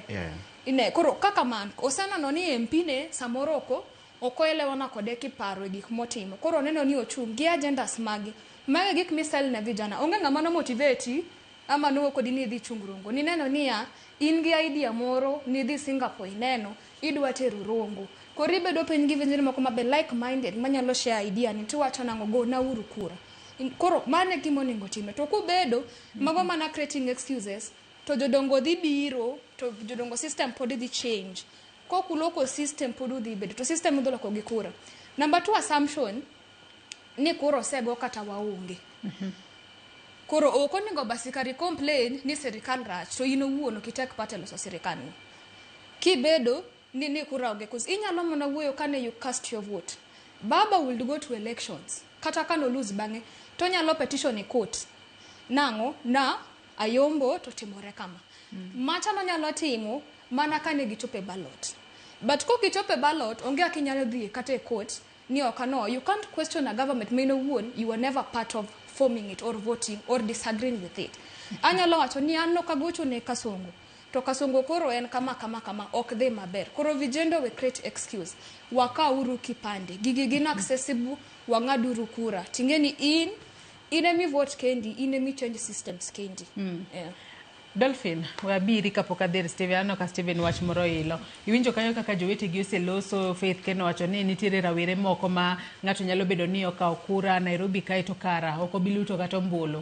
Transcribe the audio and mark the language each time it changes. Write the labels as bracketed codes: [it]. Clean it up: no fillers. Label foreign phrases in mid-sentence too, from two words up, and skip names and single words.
[luo] Ine koro kaka man osana no ni MP ne samoroko okoelewana kode kiparo e gik motimo. Koro neno ni ochung gi agendas magi. Mage gik misel na vijana. Onge ngama no motivate ama no kodi ni dhi chungrongo. Ni neno niya in gi idea moro ni dhi Singapore neno idwa teru rongo. Kori bedo piny gi vijana moko mabe [en] like minded [luo] manyalo share idea ni tiwacho nango go na uru kura. Koro mane gimo ningo time to kubedo mago mana [en] creating excuses [luo] to jodongo dhi biro to jodongo system pod dhi change. Koku local system pod dhi bedo to system dhi loko gi kura. Number 2 assumption ni kuro sego kata waonge. Koro okoningo basikari complain ni serikal rach to ino wuono kitek patelo so serikal. Kibedo ni kura onge cause inyalo mana wuoyo kane [en] you cast your vote. Baba will go to elections. [luo] Kata kano lose bange to nyalo petition e court. Nango na ayombo to timore kama. Macha no nyalo timo mana kane gichope ballot. But kokichope ballot, onge akinyalo dhi kata e court, ni okano. [en] You can't question a government [luo] mino wuon, [en] you were never part of forming it or voting or disagreeing with it. [luo] Anyalo wacho ni an nokagocho ne Kasongo. To Kasongo koro en kama ok dhi maber. Koro vijendo [en] we create excuse. [luo] Waka uru kipande. Gigi gina accessible, wangaduru kura. Tingeni inemi vote kendi, inemi [en] change systems [luo] kendi. [en] Yeah. [luo] Dolphin, wabiri kapok adhi Steven, ano ka Steven wach moro ilo. Iwinjo kanyo kaka jowete gi oseloso, Faith Keno wacho ni nitiere rawere moko ma ng'ato nyalo bedo ni okawo kura Nairobi kae to kara, ok obiluto kata ombulu.